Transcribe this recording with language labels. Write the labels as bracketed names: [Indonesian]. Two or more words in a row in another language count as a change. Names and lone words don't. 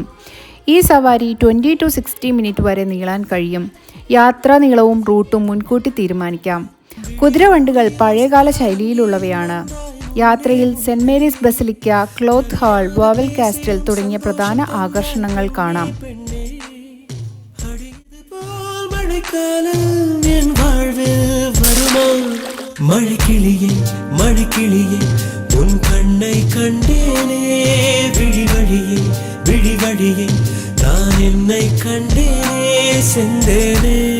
[Malayalam] ഈ സവാരി 20 to 60 മിനിറ്റ് വരെ നീളാൻ കഴിയും. യാത്രാ നീളവും റൂട്ടും മുൻകൂട്ടി തീരുമാനിക്കാം. കുതിരവണ്ടികൾ പഴയകാല ശൈലിയിലുള്ളവയാണ്. യാത്രയിൽ സെന്റ് മേരീസ് ബസിലിക്ക, ക്ലോത്ത് ഹാൾ, വാവൽ കാസ്റ്റൽ തുടങ്ങിയ പ്രധാന ആകർഷണങ്ങൾ കാണാം. [Tamil] மழைக்கிளியே மழைக்கிளியே உன் கண்ணை கண்டேனே, விழி வழியே விழி வழியே நான் என்னை கண்டேனே செந்தேனே.